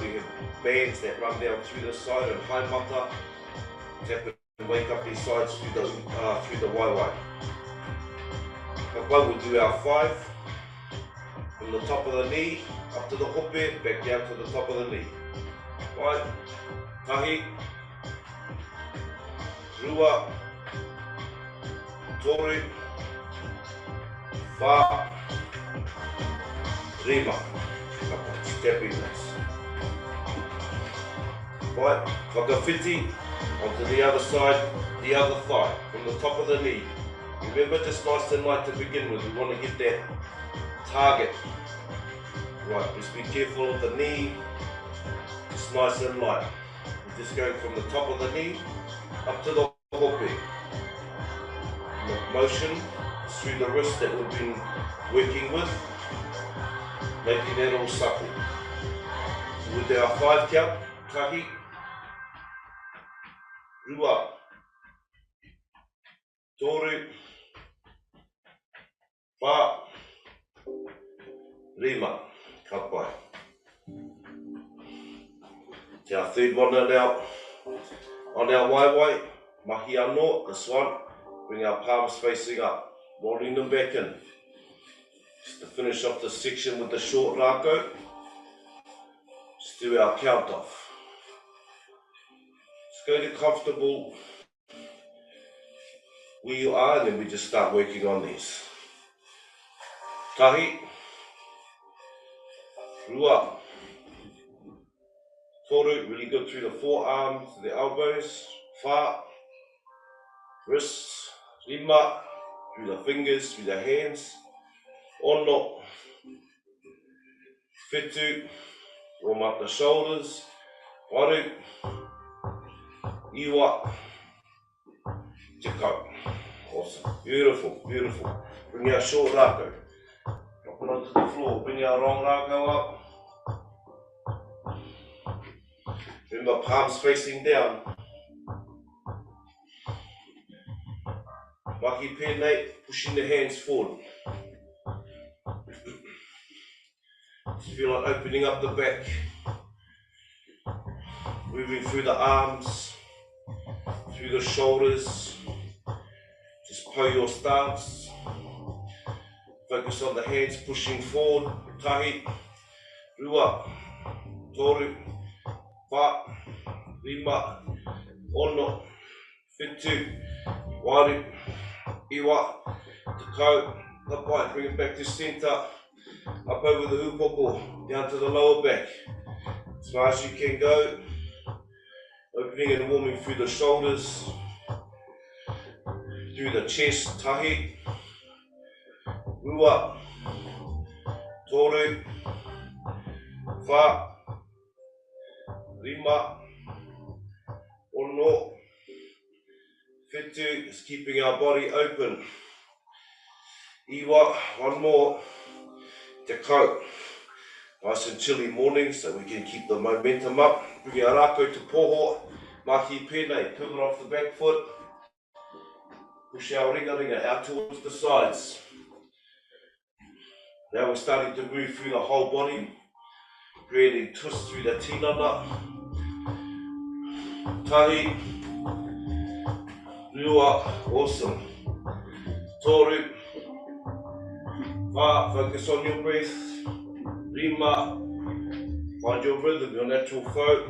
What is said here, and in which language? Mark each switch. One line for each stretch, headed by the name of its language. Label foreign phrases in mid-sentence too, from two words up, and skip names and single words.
English: We have bands that run down through the side and high mata. Tap and wake up these sides through the waiwai. We'll do our 5 from the top of the knee up to the hope, back down to the top of the knee. Right,
Māori: tahi, rua, toru, wha, rima.
English: Stepping this. Right, whakawhiti onto the other side, the other thigh, from the top of the knee. Remember, just nice and light to begin with. We want to get that target. Right, just be careful of the knee. Just nice and light. We're just going from the top of the knee up to the hope. The motion through the wrist that we've been working with, making that all supple. With our 5 count,
Māori: tahi, rua, toru, wha, rima, ka pai.
English: Te our third one on our waiwai,
Māori: mahi anō,
English: this one, bring our palms facing up, rolling them back in. Just to finish off the section with the short rākau, just do our count off. Just go to comfortable where you are, and then we just start working on these.
Māori: Tahi, rua, toru,
English: really good through the forearms, the elbows, wha, wrists, rima, through the fingers, through the hands,
Māori: ono, whetū,
English: warm up the shoulders,
Māori: waru, iwa, te kau.
English: Awesome, beautiful, beautiful. Bring our short rākau, drop it onto the floor, bring our long rākau up. Remember, palms facing down.
Māori: Mahi pēnei,
English: pushing the hands forward. Just feel like opening up the back. Moving through the arms, through the shoulders. Just po your stance. Focus on the hands pushing forward.
Māori: Tahi, rua, toru, wha, rima, ono, whetū, waru, iwa, te kau, ka pai.
English: Bring it back to centre, up over the upoko, down to the lower back. As far as you can go, opening and warming through the shoulders, through the chest,
Māori: tahi, rua, toru, wha, rima, ono, whetū,
English: is keeping our body open. Iwa, one more,
Māori: te kau.
English: Nice and chilly morning, so we can keep the momentum up. Bring our rākau to poho,
Māori: mahi pēnei,
English: pivot off the back foot. Push our ringa out towards the sides. Now we're starting to move through the whole body, creating twists through the tinana.
Māori: Tahi, rua, awesome. Toru, wha,
English: focus on your breath. Rima, find your rhythm, your natural flow.